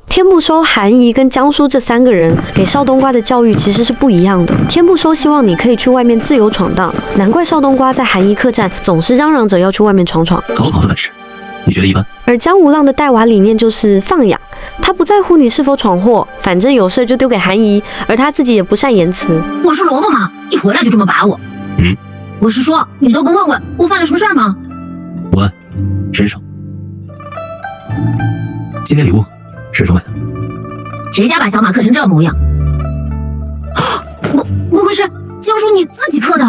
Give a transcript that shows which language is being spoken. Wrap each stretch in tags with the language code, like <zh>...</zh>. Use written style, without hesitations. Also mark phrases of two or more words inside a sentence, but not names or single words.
<zh>天不收、韓姨跟江疏這3個人給少冬瓜的教育其實是不一樣的。天不收希望你可以去外面自由闖蕩，難怪少冬瓜在韓姨客棧總是嚷嚷着要去外面闖闖。好的本事，你學得一般。而江無浪的帶娃理念就是放養，他不在乎你是否闖禍，反正有事就丟給韓姨，而他自己也不善言辭。我是蘿蔔嗎？一回來就這麼把我。我是說，你都不問問我犯了什麼事兒嗎？我伸手，今天禮物是收買的。誰家把小馬刻成這模樣？不會是江叔你自己刻的？</zh>